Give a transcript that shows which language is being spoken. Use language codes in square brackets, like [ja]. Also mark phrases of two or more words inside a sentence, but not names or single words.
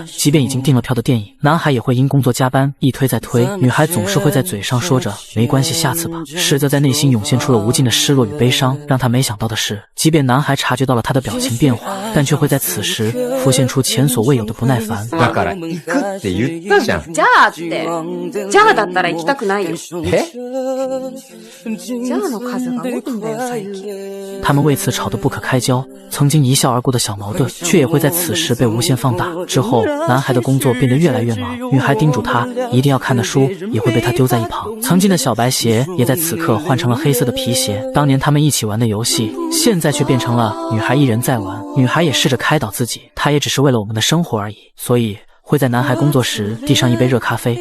[zh] 即便已经订了票的电影，男孩也会因工作加班一推再推，女孩总是会在嘴上说着没关系，下次吧，实则在内心涌现出了无尽的失落与悲伤。让他没想到的是，即便男孩察觉到了他的表情变化，但却会在此时浮现出前所未有的不耐烦。 [ja] だから行くって言ったじゃん。じゃあって。じゃあだったら行きたくないよ。じゃあの数が多いんだよ最近。 [zh] 他们为此吵得不可开交，曾经一笑而过的小矛盾，却也会在此时被无限放大。之后，男孩的工作变得越来越忙，女孩叮嘱他一定要看的书也会被他丢在一旁。曾经的小白鞋也在此刻换成了黑色的皮鞋。当年他们一起玩的游戏，现在却变成了女孩一人在玩。女孩也试着开导自己，她也只是为了我们的生活而已，所以会在男孩工作时递上一杯热咖啡。